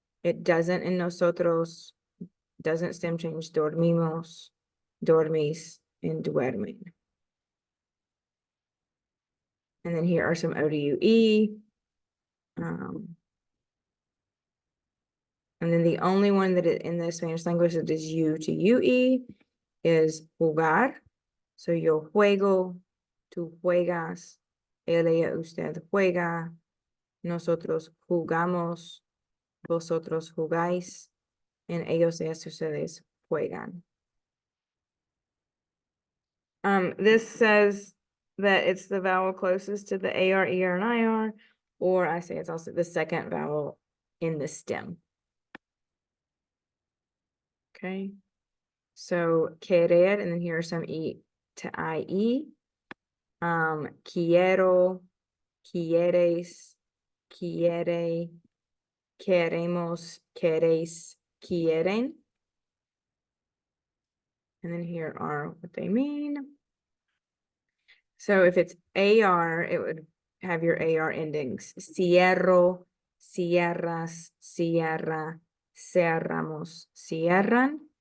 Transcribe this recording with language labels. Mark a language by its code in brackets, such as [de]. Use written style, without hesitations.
[en] It doesn't in nosotros, doesn't stem change [es] dormimos, dormis, [en] and [es] duermen. [en] And then here are some O to UE. And then the only one that in the Spanish language that is U to UE is jugar. So [es] yo juego, tú juegas, él, ella, usted juega, nosotros jugamos, vosotros jugáis, [en] and [es] ellos, ellas, ustedes juegan. [en] This says that it's the vowel closest to the AR, ER, and IR, or I say it's also the second vowel in the stem. Okay, so querer, and then here are some E to IE. [es] Quiero, quieres, quiere, queremos, queréis, quieren. [en] And then here are what they mean. So if it's AR, it would have your AR endings. [es] Cierro, cierras, cierra, cerramos, cierran.